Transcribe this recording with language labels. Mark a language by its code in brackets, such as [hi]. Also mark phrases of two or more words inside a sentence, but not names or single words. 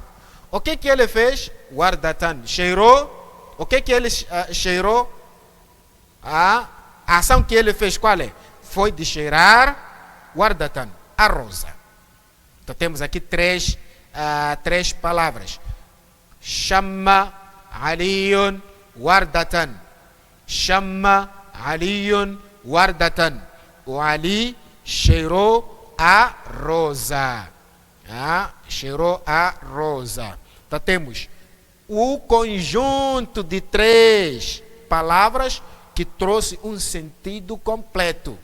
[pt] O que ele fez? Wardatan. Cheirou. O que ele cheirou? A ação que ele fez qual é? Foi de cheirar wardatan, a rosa. Então temos aqui três palavras. [ar] شمّ عليٌّ وردةً. شمّ عليٌّ وردةً. [pt] O Ali cheirou a rosa. Cheirou a rosa. Então temos o conjunto de três palavras que trouxe um sentido completo.